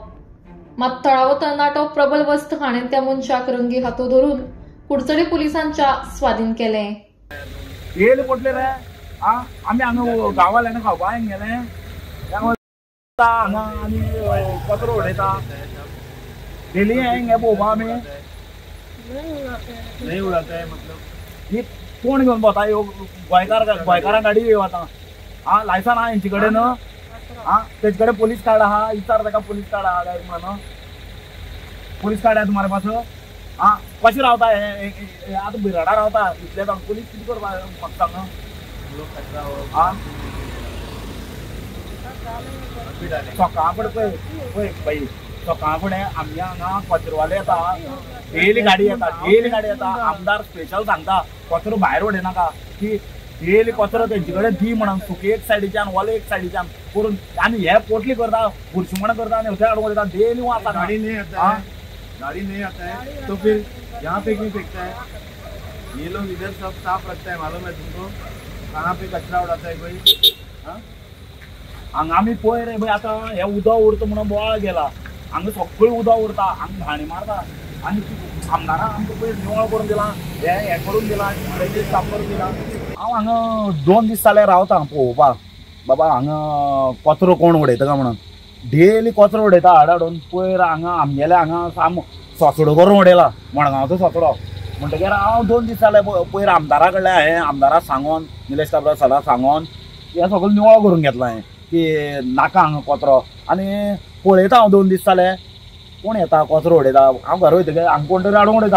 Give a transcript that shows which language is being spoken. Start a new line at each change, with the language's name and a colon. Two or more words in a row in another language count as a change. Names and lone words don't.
Konkani: मात थळावो तरणाटो प्रबल वस्त हाणेन त्या मनशाक रंगे हातो धरून कुडचडे पुलिसांच्या स्वाधीन केले। येयले पोटले रे आमी हांगा गांवांतल्यान खावपा गेले हांगा आनी कचरो उडयता डेली हेंगे पळोवपा आमी
Hindi: नहीं उड़ाता है
Konkani: मतलब ये कोण घेवन भोंवता ह्यो गोंयकारां गाडी येव आतां आं लायसन आहा हेंचे कडेन आं तेजे कडेन पुलीस कार्ड आहा विचार ताका पुलीस कार्ड आहा काय म्हणून।
Hindi: पुलीस कार्ड है तुम्हारे पास
Konkani: आं कशें रावता हे आतां बिराडा रावता इतले जावन पुलीस कितें करपा म्हाका सांग आं सकाळ फुडें पळय बाई सकाळ फुडें आमगे हांगा कचरोवाले येता डेली गाडी येता आमदार स्पेशल सांगता कचरो भायर उडयनाका की डेली कचरो तेंचे कडेन दी म्हणून सुकी एक सायडीच्यान वले एक सायडीच्यान करून आनी हे पोटली करता बुरशीमण करता आनी हथंय हाडून उडयता डेली वता
Hindi: गाड़ी नहीं आता है तो फिर यहाँ पे क्यों फेंकता है। ये लोग इधर सब साफ रखता है मालूम है तुमको कहाँ पे कचरा उड़ाता है कोई
Konkani: हांगा आमी पळय रे भाई आतां हे उदक उरता म्हणून बोवाळ गेला हांगा सगळें उदक उरता हांगा घाणी मारता आनी आमदारान आमकां पळय निवळ करून दिला हे करून दिला ड्रेनेज साफ करून दिला। हांव हांगा 2 दीस जाले रावता पळोवपाक बाबा हांगा कचरो कोण उडयता काय म्हणून डेली कचरो उडयता हाडून पळय हांगा आमगेले हांगा साम सोसडो करून उडयला मडगांवचो सोसडो म्हणटकीर हांव 2 दीस जाले पयर आमदारा कडल्यान हांवें आमदाराक सांगोन निलेश काब्राल सराक सांगोन हे सगळें निवळ करून घेतला हांवें की नाका हांगा कचरो आनी पळयता हांव 2 दीस जाले कोण येता कचरो उडयता हांव घरा वयतकीर हांगा कोण तरी हाडून उडयता।